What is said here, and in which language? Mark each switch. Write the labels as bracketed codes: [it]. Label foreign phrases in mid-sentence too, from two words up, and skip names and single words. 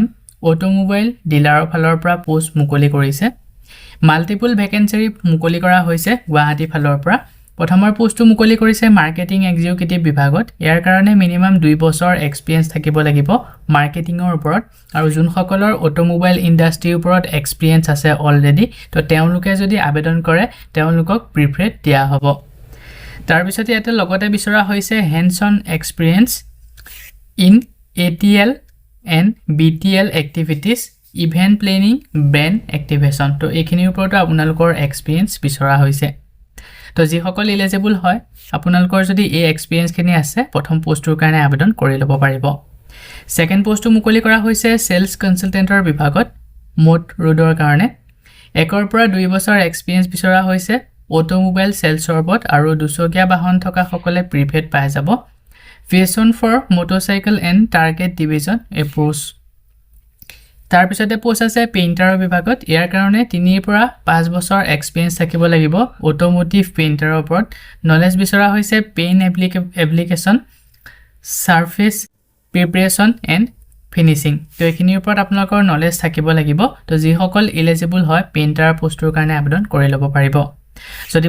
[as] অটোমোবাইল ডিলাৰৰ ফালৰ পৰা পোষ্ট মুকলি কৰিছে [en] multiple vacancy [as] মুকলি কৰা হৈছে গুৱাহাটী ফালৰ পৰা প্ৰথমৰ পোষ্টটো মুকলি কৰিছে [en] marketing executive [as] বিভাগত ইয়াৰ কাৰণে মিনিমাম 2 বছৰ এক্সপেৰিয়েন্স থাকিব লাগিব মাৰ্কেটিংৰ ওপৰত আৰু যোন সকলৰ [en] automobile industry [as] ওপৰত এক্সপেৰিয়েন্স আছে অলৰেডি তো তেওঁলোকে যদি আবেদন কৰে তেওঁলোকক প্ৰিফাৰেড দিয়া হ'ব তাৰ পিছতে ইয়াতে লগতে বিচৰা হৈছে [en] hands on experience in ATL and BTL activities event planning brand activation [as] তো এইখিনিৰ ওপৰত আপোনালোকৰ এক্সপেৰিয়েন্স বিচৰা হৈছে তো যি সকল এলিজিবল হয় আপোনালোকৰ যদি এই এক্সপেৰিয়েন্স খিনি আছে প্ৰথম পোষ্টৰ কাৰণে আবেদন কৰি লব পাৰিব সেকেন্ড পোষ্টটো মুকলি কৰা হৈছে [en] sales consultant [as] বিভাগত মোট ৰোডৰ কাৰণে একৰ পৰা 2 বছৰ এক্সপেৰিয়েন্স বিচৰা হৈছে [en] automobile sales [as] ওপৰত আৰু দুচকীয়া বাহন থকা সকলে প্ৰিফেড পাই যাব [en] Vision for motorcycle and target division approach [as] তাৰ পিছতে পোষ্ট আছে পেইন্টাৰৰ বিভাগত ইয়াৰ কাৰণে 3 পৰা 5 বছৰ এক্সপেৰিয়েন্স থাকিব লাগিব অটোমোটিভ পেইন্টাৰৰ ওপৰত নলেজ বিচৰা হৈছে [en] pain application surface preparation and finishing [as] তো এইখিনিৰ ওপৰত আপোনালোকৰ নলেজ থাকিব লাগিব তো যি সকল এলিজিবল হয় পেইন্টাৰ পোষ্টৰ কাৰণে আবেদন কৰি লব পাৰিব যদি